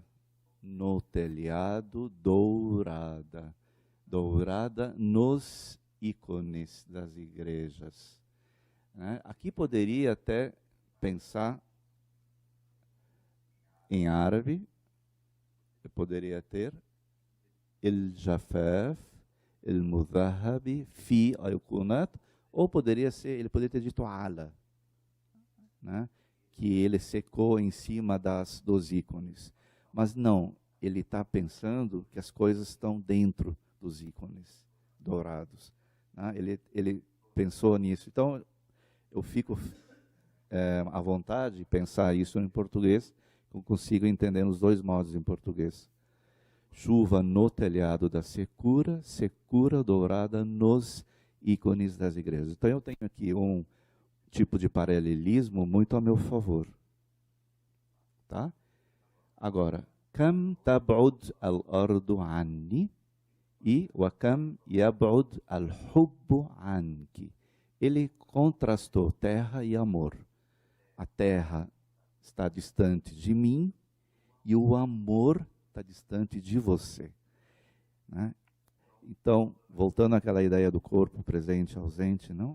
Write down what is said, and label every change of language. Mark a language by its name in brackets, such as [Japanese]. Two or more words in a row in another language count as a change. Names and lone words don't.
[Portuguese] No telhado, dourada. Dourada nos ícones das igrejas. Né? Aqui poderia até pensar em árabe, eu poderia ter [Arabic] الجفاف، المذهبي، في أيقونات, [Portuguese] ou ele poderia ter dito ala, né? Que ele secou em cima dos ícones. Mas não, ele está pensando que as coisas estão dentro dos ícones dourados. Né? Ele pensou nisso. Então, eu fico à vontade de pensar isso em português, eu consigo entender nos dois modos em português. Chuva no telhado da secura, secura dourada nos ícones das igrejas. Então, eu tenho aqui um tipo de paralelismo muito a meu favor. Tá? Agora, [Arabic] كم تبعد الأرض عني و وكم يبعد الحب عنك. [Portuguese] Ele contrastou terra e amor. A terra está distante de mim e o amor está distante de você. Né? Então, voltando àquela ideia do corpo presente, ausente, não?